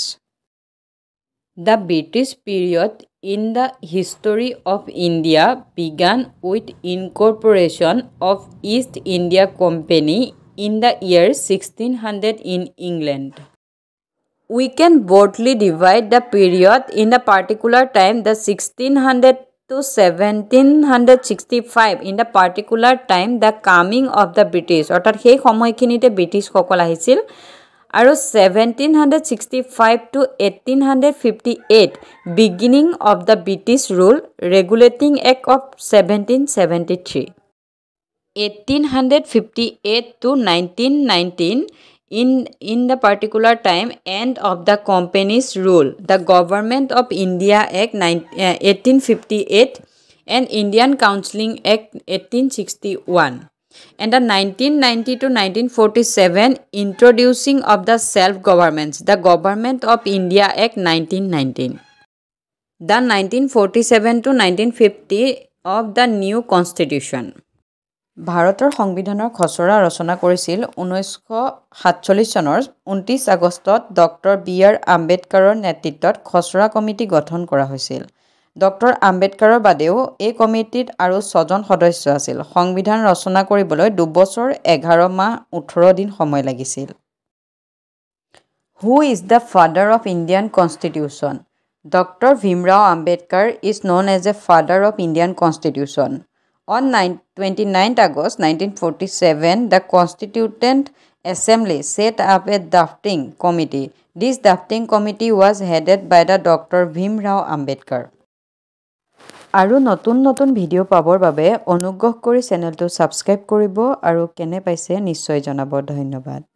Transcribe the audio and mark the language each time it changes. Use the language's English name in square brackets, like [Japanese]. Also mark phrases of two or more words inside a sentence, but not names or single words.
[English] The British period in the history of India began with incorporation of East India Company in the year 1600 in England. We can broadly divide the period in the particular time the 1600 to 1765 in the particular time the coming of the British. [Assamese] অৰ্থাৎ সেই সময়খিনিতে ব্ৰিটিছসকল আহিছিল আৰু [English] 1765 to 1858 beginning of the British rule regulating act of 1773. 1858 to 1919 in the particular time end of the company's rule, the Government of India Act 1858 and Indian Counselling Act 1861, and the 1990 to 1947 introducing of the self-governments, the Government of India Act 1919, the 1947 to 1950 of the new constitution. [Assamese] ভাৰতৰ সংবিধানৰ খচৰা ৰচনা কৰিছিল 1947 চনৰ 29 আগষ্টত ডক্টৰ বি.আৰ. আম্বেদকাৰৰ নেতৃত্বত খচৰা কমিটি গঠন কৰা হৈছিল। ডক্টৰ আম্বেদকাৰৰ বাদেও এই কমিটিত আৰু 6জন সদস্য আছিল। সংবিধান ৰচনা কৰিবলৈ 2 বছৰ 11 মাহ 18 দিন সময় লাগিছিল। [English] Who is the father of Indian Constitution? Dr. Bhimrao Ambedkar is known as the father of Indian Constitution. On 29 August 1947, the Constituent Assembly set up a drafting committee. This drafting committee was headed by the Dr. Bhimrao Ambedkar. [Assamese] আৰু নতুন ভিডিঅ' পাবৰ বাবে অনুগ্ৰহ কৰি চেনেলটো ছাবস্ক্ৰাইব কৰিব আৰু কেনে পাইছে নিশ্চয় জনাব। ধন্যবাদ।